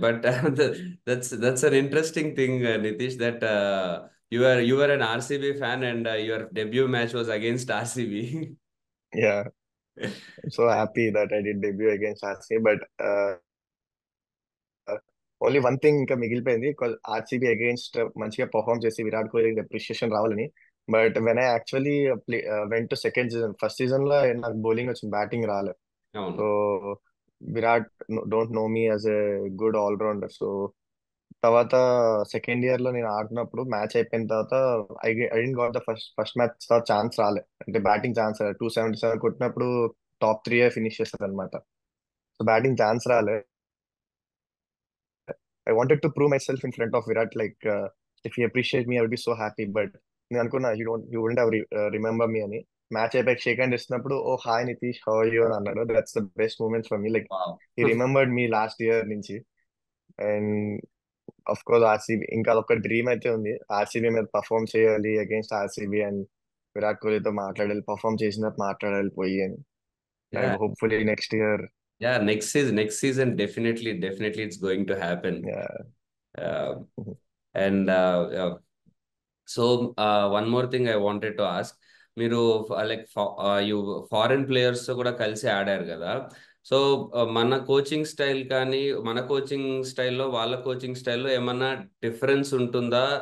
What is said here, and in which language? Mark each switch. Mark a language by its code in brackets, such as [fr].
[en] But that's an interesting thing, Nitish, that you were an RCB fan and your debut match was against RCB. Yeah, so happy that I did debut against RCB. But only one thing [te] ఇంకా మిగిలిపోయింది, RCB against మంచిగా perform చేసి Virat Kohli appreciation రావాలని. [en] but when I actually went to second season, [te] first season లో నాకు bowling వచ్చింది, batting రాలేదు. అవును. [en] So Virat don't know me as a good all-rounder. [te] So తర్వాత సెకండ్ ఇయర్ లో నేను ఆడుతున్నప్పుడు మ్యాచ్ అయిపోయిన తర్వాత [en] I didn't got the first first match [te] తర్వాత ఛాన్స్ రాలే, అంటే బ్యాటింగ్ ఛాన్స్ రాలే. 277 కొట్టినప్పుడు టాప్ 3 ఫినిష్ చేస్తారు అనమాట. సో బ్యాటింగ్ ఛాన్స్ రాలే. [en] I wanted to prove myself in front of Virat, like if he appreciate me, I would be so happy. But [te] నేను అనుకున్నా [en] you wouldn't have remember me అని. [te] Match అయిపోయి shake hand ఇస్తున్నప్పుడు, ఓ hi Nitish, [en] how are you [te] అని అన్నాడు. [en] That's the best moment for me. Like wow. He remembered me last year నుంచి. [te] And of course RCB ఇంకా అదొక డ్రీమ్ అయితే ఉంది, ఆర్సీబీ మీద పర్ఫామ్ చేయాలి అగేన్స్ట్ ఆర్సీబీ, అండ్ విరాట్ కోహ్లీతో మాట్లాడాలి, పర్ఫామ్ చేసినట్టు మాట్లాడాలి పోయి అని. [en] Yeah, and hopefully next year. yeah, next season definitely it's going to happen. Uh, and So one more thing I wanted to ask, [te] మీరు లైక్ యు ఫారెన్ ప్లేయర్స్ తో కూడా కలిసి ఆడారు కదా. సో మన కోచింగ్ స్టైల్ కానీ మన కోచింగ్ స్టైల్లో వాళ్ళ కోచింగ్ స్టైల్లో ఏమన్నా డిఫరెన్స్ ఉంటుందా?